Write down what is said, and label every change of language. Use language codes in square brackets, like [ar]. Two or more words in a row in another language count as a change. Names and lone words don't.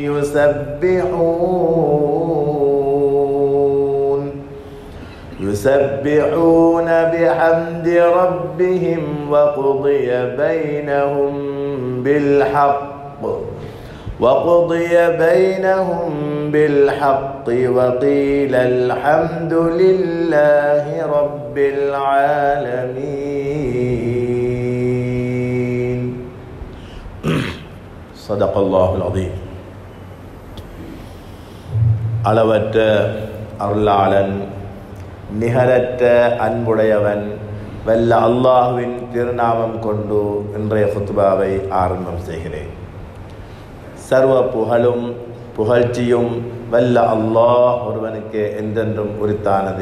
[ar] يسبحون بحمد ربهم وقضي بينهم بالحق وقيل الحمد لله رب العالمين. صدق الله العظيم. [ta] அளவற்ற அருளாளன் நிகரற்ற அன்புடையவன் வல்ல அல்லாஹுவின் திருநாமம் கொண்டு இன்றைய குத்பாவை ஆரம்பம் செய்கிறேன். சர்வ புகழும் புகழ்ச்சியும் வல்ல அல்லாஹ் ஒருவனுக்கு என்றென்றும் உரித்தானது.